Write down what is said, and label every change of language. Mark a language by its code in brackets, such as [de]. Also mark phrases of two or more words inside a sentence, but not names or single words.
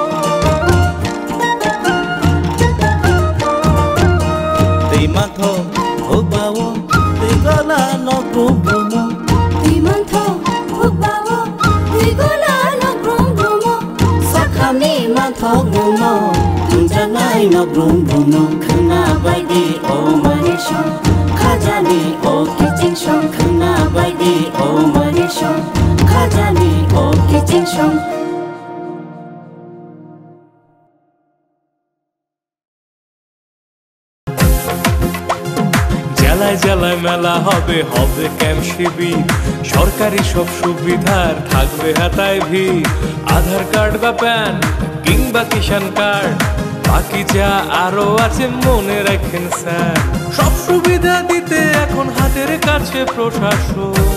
[trp] Tei mantho hogbawo tei gola no grumbumo Tei mantho hogbawo tei gola no grumbumo Sakhami mantho gumo tunjanai no grumbumo khana baidi o mare shong খাজানি ও কিচিং সং খানা বাইদি ও মারে সং খাজানি ও কিচিং সং [bn] জেলায় জেলায় মেলা হবে হবে ক্যাম্প শিবির সরকারি সব সুবিধার থাকবে হাতায় ভিড় আধার কার্ড বা প্যান কিংবা কিষাণ কার্ড বাকি যা আরো আছে মনে রাখেন স্যার সব সুবিধা দিতে এখন হাতের কাছে প্রশাসন